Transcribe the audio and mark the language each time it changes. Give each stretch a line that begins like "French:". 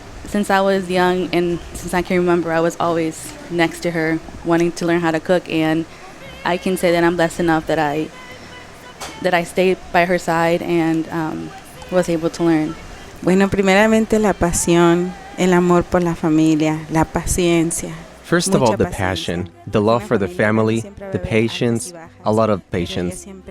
English: since I was young and since I can remember, I was always next to her wanting to learn how to cook, and I can say that I'm blessed enough that I stayed by her side and was able to learn.
Spanish: Bueno, primeramente la pasión, el amor por la familia, la paciencia.
English: First of all, the passion, the love for the family, the patience, a lot of patience.